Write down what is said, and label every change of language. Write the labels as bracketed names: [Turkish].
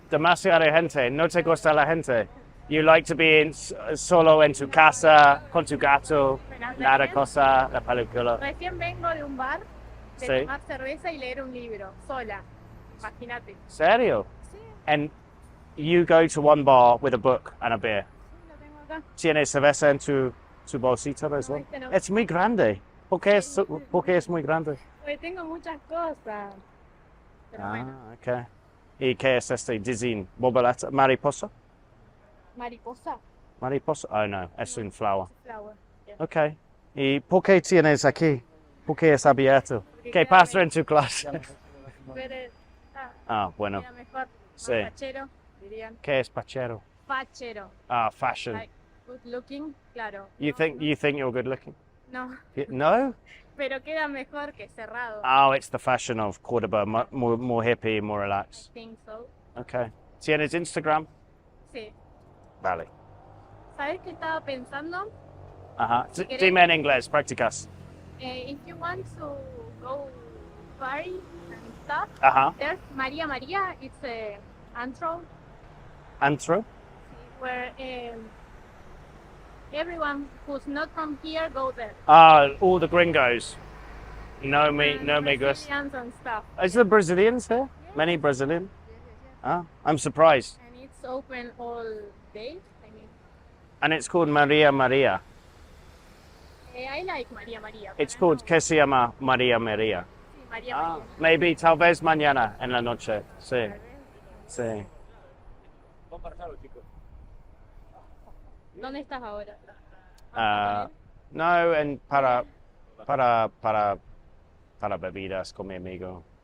[Spanish] Demasiada gente, no te gusta la gente. [English] You like to be [Spanish] solo en tu casa, con tu gato, nada cosa, la película. Recién vengo de un bar de Sí. tomar cerveza y leer un libro, sola. Imagínate. Serio? Sí, [English] And you go to one bar with a book and a beer. [Spanish] lo tengo acá. ¿Tienes cerveza en tu bolsita [English] as well? [Spanish] este no. Es muy grande. ¿Por qué es muy grande? Porque tengo muchas cosas. Pero bueno, Ok. ¿Y qué es este design? ¿Boboleta? ¿Mariposa? mariposa, ¿Mariposa? Oh, no, es un flower. [English] flower. Yeah. [Spanish] Ok. ¿Y por qué tienes aquí? ¿Por qué es abierto? Porque ¿Qué queda pasa me- en tu clase? Pero, Bueno. queda mejor. Más Sí. fachero, dirían. ¿Qué es pachero? Fachero. [English] Fashion. Like good looking, claro. You think you're good looking? No, No? pero queda mejor que cerrado. Oh, it's the fashion of Cordoba, more hippie, more relaxed. I think so. [Spanish] Okay. ¿Tienes Instagram? Sí. Vale. ¿Sabes qué estaba pensando? Ajá. Si querés- Dime en inglés, practicas. [English] If you want to go party and stuff, Ajá. there's Maria Maria. It's a antro Antro? where everyone who's not from here go there. All the gringos. No And [Spanish] amigos. [English] Brazilians and stuff. Is there Brazilians here? Many Brazilian? I'm surprised. And it's open all day. I mean, And it's called Maria Maria. I like Maria Maria. It's but I called know- [Spanish] ¿Qué se llama Maria Maria? Sí, Maria Maria. [English] Maybe [Spanish] tal vez mañana en la noche. Sí. Sí. ¿Dónde estás ahora? No, para bebidas con mi amigo.